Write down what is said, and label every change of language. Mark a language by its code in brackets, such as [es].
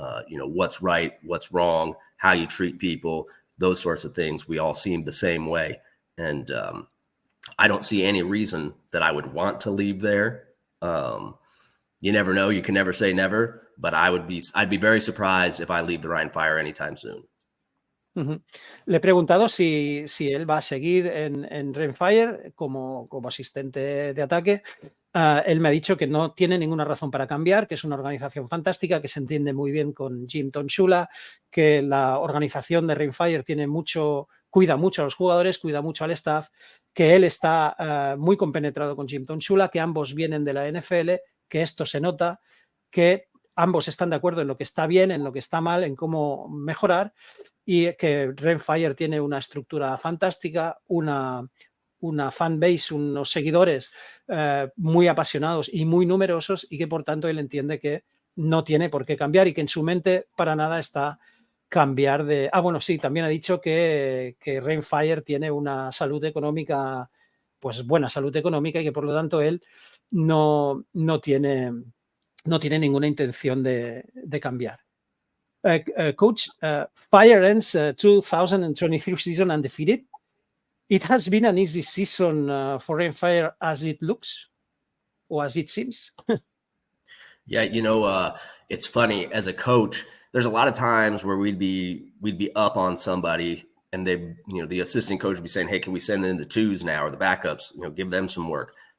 [en] What's right, what's wrong, how you treat people, those sorts of things. We all seem the same way. And I don't see any reason that I would want to leave there. You never know. You can never say never, but I'd be very surprised if I leave the Rhein Fire anytime soon. [es] Le he preguntado si él va a seguir en Rhein Fire como asistente de ataque. Él me ha dicho que no tiene ninguna razón para cambiar, que es una organización fantástica, que se entiende muy bien con Jim Tonchula, que la organización de Rhein Fire cuida mucho a los jugadores, cuida mucho al staff, que él está muy compenetrado con Jim Tonchula, que ambos vienen de la NFL, que esto se nota, que ambos están de acuerdo en lo que está bien, en lo que está mal, en cómo mejorar, y que Rhein Fire tiene una estructura fantástica, una fanbase, unos seguidores muy apasionados y muy numerosos, y que por tanto él entiende que no tiene por qué cambiar y que en su mente para nada está cambiar de... bueno, sí, también ha dicho que Rhein Fire tiene una salud económica, pues buena salud económica, y que por lo tanto él no tiene ninguna intención de cambiar. [en] Coach, Fire ends 2023 season undefeated. It has been an easy season for Rhein Fire as it looks, or as it seems. Yeah, it's funny, as a coach, there's a lot of times where we'd be up on somebody, and the assistant coach would be saying, hey, can we send in the twos now, or the backups, give them some work.